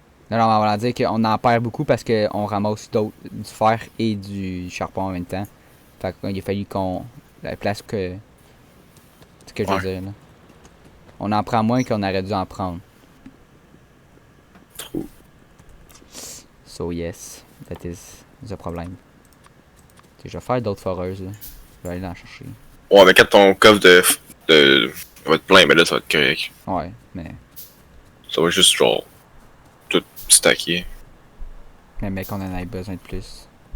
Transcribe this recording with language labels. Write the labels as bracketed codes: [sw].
[fr] Non, on va dire qu'on en perd beaucoup parce qu'on ramasse du fer et du charbon en même temps. Fait qu'il a fallu qu'on. La place que. C'est ce que je veux Ouais. dire, là. On en prend moins qu'on aurait dû en prendre. Trop. [en] So, yes, that is the problem. [fr] Je vais faire d'autres foreuses, là. Je vais aller en chercher. Ouais, mais quand ton coffre de va être plein, mais là, ça va être correct. Ouais, mais. Ça va juste genre. Tout stacker. Mais mec, on en a besoin de plus.